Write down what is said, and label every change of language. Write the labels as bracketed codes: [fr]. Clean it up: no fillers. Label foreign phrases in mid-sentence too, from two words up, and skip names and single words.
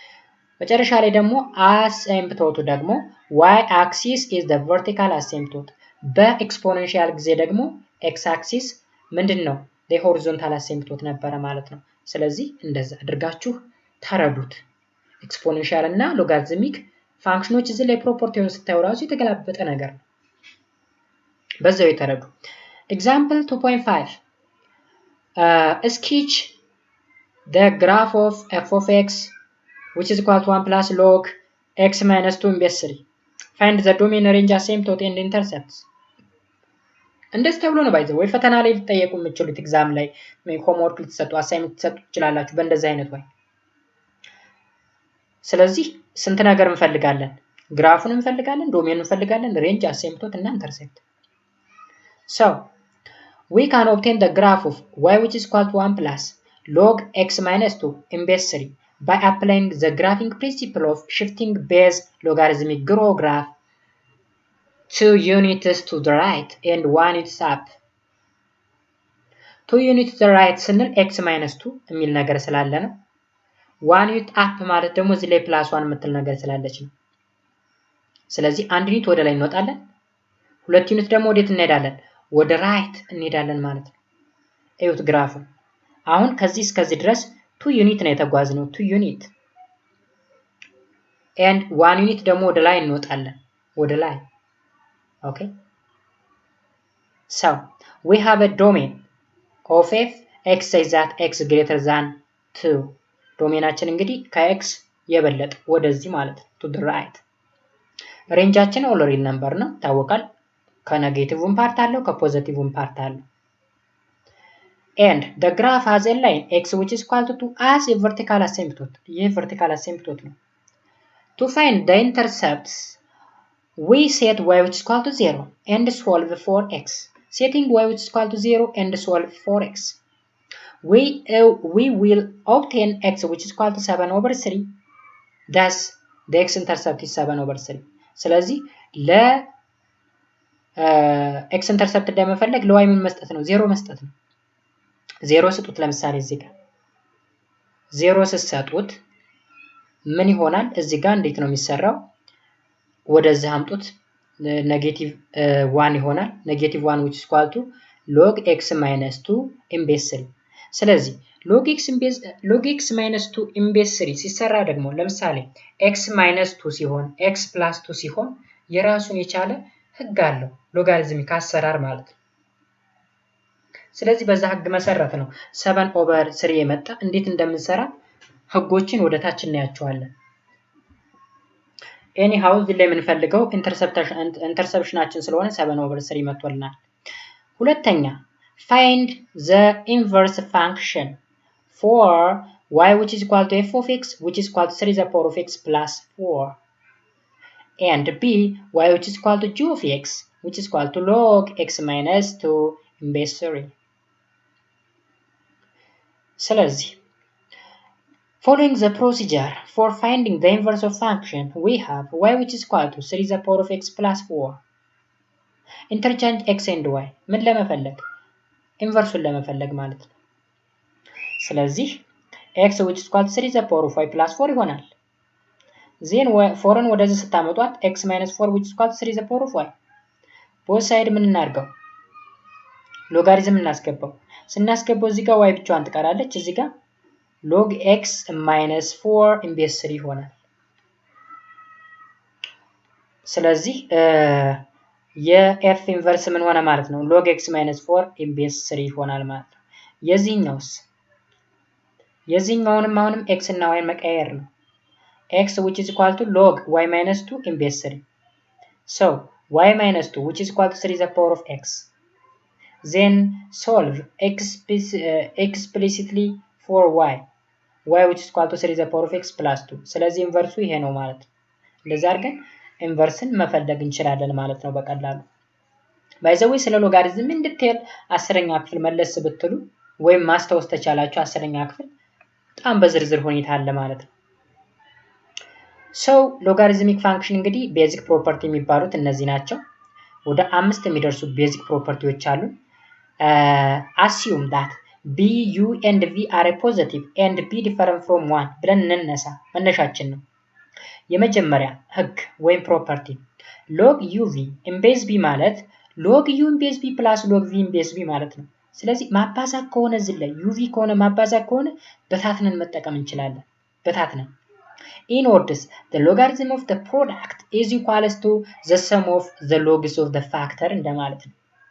[am] መጨረሻ ላይ ደግሞ አሲምፕቶቱ ደግሞ [en] y axis is the vertical asymptote [am] በኤክስፖኔንሻል ጊዜ ደግሞ ኤክስ አክሲስ ምንድነው ለሆሪዞንታል አሲምፕቶት ነበረ ማለት ነው። ስለዚህ እንደዛ አድርጋችሁ ተረዱት። ኤክስፖኔንሻል እና ሎጋሪትሚክ ፋንክሽኖች እዚህ ላይ ፕሮፐርቲውን ስታዩ ራሱ የተገላበጠ ነገር ነው። በዛው የተረዱ። ኤግዛምፕል 2.5 [en] sketch the graph of f of x which is equal to 1 plus log x minus 2 in base 3. Find the domain, range, asymptote and intercepts. [am] እንደዚህ ተብሎ ነው ባይዘው ወይ ፈተና ላይ ልትጠየቁ የምትችሉት ኤግዛም ላይ ሆምወርክ ልትሰጡ አሳይመንት ልትሰጡ ትችላላችሁ በእንደዚህ አይነት ወይ። ስለዚህ ስንት ነገር እንፈልጋለን? ግራፉን እንፈልጋለን፣ ዶሜኑን እንፈልጋለን፣ ሬንጅ፣ አሲምፕቶት እና ኢንተርሴፕት። [en] So we can obtain the graph of y which is equal to 1 plus log x minus 2 in base 3 by applying the graphing principle of shifting base logarithmic graph 2 units to the right and 1 unit up. 2 units to the right [am] ስንል [en] x minus 2 [am] የሚል ነገር ስላለ ነው። [en] 1 unit up [am] ማለት ደግሞ እዚህ ላይ ፕላስ 1 የምትል ነገር ስላለች ነው። ስለዚህ 1 ዩኒት ወደ ላይ እንወጣለን፣ 2 ዩኒት ደግሞ ወዴት እንሄዳለን? ወደ ራይት እንሄዳለን ማለት ነው። እዩት ግራፉ። አሁን ከዚህ እስከዚህ ድረስ 2 ዩኒት ነው የተጓዝነው፣ 2 ዩኒት and 1 ዩኒት ደግሞ ወደ ላይ እንወጣለን፣ ወደ ላይ። [en] Okay, so we have a domain of f x says that x greater than 2. [am] ዶሜናችን እንግዲህ ከx የበለጠ ወደዚህ ማለት ነው [en] to the right። [am] ሬንጃችን [en] all real number [am] ነው ታወቃል። ከኔጌቲቭም ፓርት አለው ከፖዚቲቭም ፓርት አለው። [en] and the graph has a line x which is equal to 2 as a vertical asymptote. ይህ vertical asymptote ነው። to find the intercepts we set y which is equal to 0 and solve for x. Setting y which is equal to 0 and solve for x, we will obtain x which is equal to 7/3. Thus the x intercept is 7/3. [am] ስለዚህ ለ [en] x intercept [am] እንደመፈለግ ለy ምን መስጠት ነው? 0 መስጠት ነው። 0 ስጡት። ለምሳሌ እዚህ ጋር 0 ስትሰጡት ምን ይሆናል? እዚህ ጋር እንዴት ነው የሚሰራው? ወደዚህ አምጡት። ኔጌቲቭ 1 ይሆናል። ኔጌቲቭ 1 [en] which is equal to log x minus 2 in base 3። [am] ስለዚህ [en] log x minus 2 in base 3 [am] ሲሰራ ደግሞ ለምሳሌ [en] x minus 2 [am] ሲሆን [en] x plus 2 [am] ሲሆን የራሱን የቻለ ህግ አለው፣ ሎጋሪዝሚክ አሰራር ማለት ነው። ስለዚህ በዛ ህግ መሰረት ነው 7/3 የመጣ። እንዴት እንደምንሰራ ህጎችን ወደ ታች እናያቸዋለን። ኤኒሃው እዚህ ላይ የምንፈልገው ኢንተርሰፕሽናችን ስለሆነ 7/3 መጥቶልናል። ሁለተኛ [en] find the inverse function for y which is equal to f of x which is equal to 3 the power of x plus 4 and b y which is equal to g of x which is equal to log x minus 2 in base 3. ስለዚህ following the procedure for finding the inverse of function, we have y which is equal to 3 the power of x plus 4. Interchange x and y [am] ምን ለመፈለግ? ኢንቨርሱን ለመፈለግ ማለት ነው። ስለዚህ [en] x which is equal to 3 the power of y plus 4 ይሆናል። then [am] 4ን ወደዚህ ስታመጧት [en] x minus 4 which is equal to 3 the power of y። both side [am] ምን እናድርገው? ሎጋሪዝም እናስገባው። ስናስገባው እዚህ ጋር y ብቻዋን ትቀራለች። እዚህ ጋር [en] log x minus 4 in base 3 [am] ይሆናል። ስለዚህ የf ኢንቨርስ ምን ሆነ ማለት ነው? [en] log x minus 4 in base 3 [am] ይሆናል ማለት ነው። የዚህኛውንም አሁንም x እና y መቀየር ነው። [en] x which is equal to log y minus 2 in base 3. So y minus 2 which is equal to 3 the power of x. Then solve explicitly for y which is equal to 3 the power of x plus 2. [am] ስለዚህ ኢንቨርሱ ይሄ ነው ማለት ነው። እንደዛ አድርገን ኢንቨርስን መፈለግ እንችላለን ማለት ነው በቀላሉ። ባይዘው ስለ ሎጋሪዝም እንድትል 10ኛ ክፍል መለስ ብትሉ ወይም ማስታወስ ተቻላችሁ 10ኛ ክፍል በጣም በዝርዝር ሁኔታ አለ ማለት ነው። [en] So logarithmic function [am] እንግዲህ [en] basic property [am] የሚባሉት እነዚህ ናቸው። ወደ 5 የሚደርሱ [en] basic properties [am] አሉ። [en] assume that b u and v are positive and b different from 1 [am] ብለን እንነሳ። መነሻችን ነው። የመጀመሪያ ህግ ወይም ፕሮፐርቲ [en] log uv in base b [am] ማለት [en] log u in base b plus log v in base b [am] ማለት ነው። ስለዚህ ማባዛት ከሆነ እዚህ ላይ uv ከሆነ ማባዛት ከሆነ በታትነን መጠቀም እንችላለን። በታትነን [en] in words the logarithm of the product is equals to the sum of the logs of the factor [am] እንደማለት ነው።